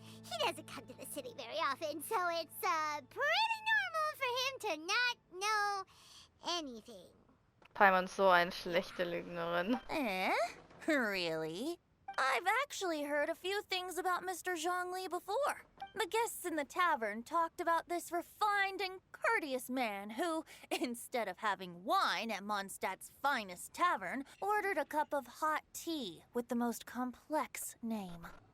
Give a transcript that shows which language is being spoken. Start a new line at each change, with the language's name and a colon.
English: He doesn't come to the city very often, so it's, pretty normal for him to not know anything.
German: Paimon ist so eine schlechte Lügnerin.
English: Eh? Really? I've actually heard a few things about Mr. Zhongli before. The guests in the tavern talked about this refined and courteous man who, instead of having wine at Mondstadt's finest tavern, ordered a cup of hot tea with the most complex name.